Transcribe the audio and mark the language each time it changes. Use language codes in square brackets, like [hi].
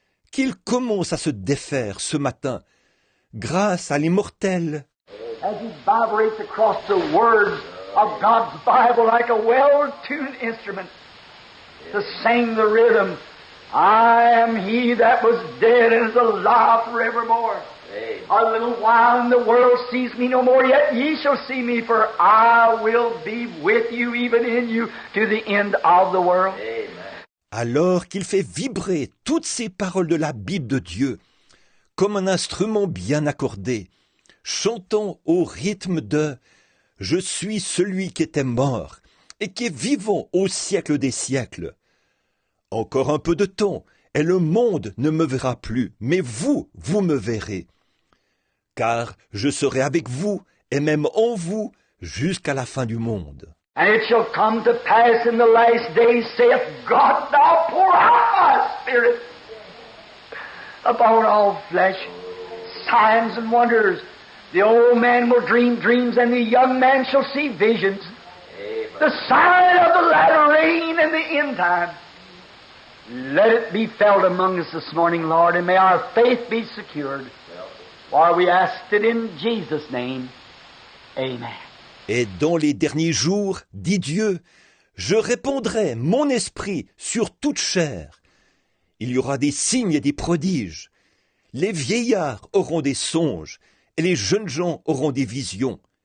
[fr] Qu'ils commencent à se défaire ce matin, grâce à l'immortel. [en] As he vibrates across the words of God's Bible like a well-tuned instrument to sing the rhythm, I am he that was dead and is alive forevermore. A little while and the world sees me no more, yet ye shall see me, for I will be with you, even in you, to the end of the world. [fr] Alors qu'il fait vibrer toutes ces paroles de la Bible de Dieu, comme un instrument bien accordé, chantant au rythme de « Je suis celui qui était mort et qui est vivant au siècle des siècles ». Encore un peu de temps, et le monde ne me verra plus, mais vous, vous me verrez. Car je serai avec vous, et même en vous, jusqu'à la fin du monde. [en] And it shall come to pass in the last days, saith God, now pour out my spirit upon all flesh. Signs and wonders. The old man will dream dreams, and the young man shall see visions. The sign of the latter rain and the end time. Let it be felt among us this morning, Lord, and may our faith be secured. For we ask it in Jesus' name. Amen. [fr] Et dans les derniers jours, dit Dieu, je répandrai mon esprit sur toute chair. Il y aura des signes et des prodiges. Les vieillards auront des songes, et les jeunes gens auront des visions.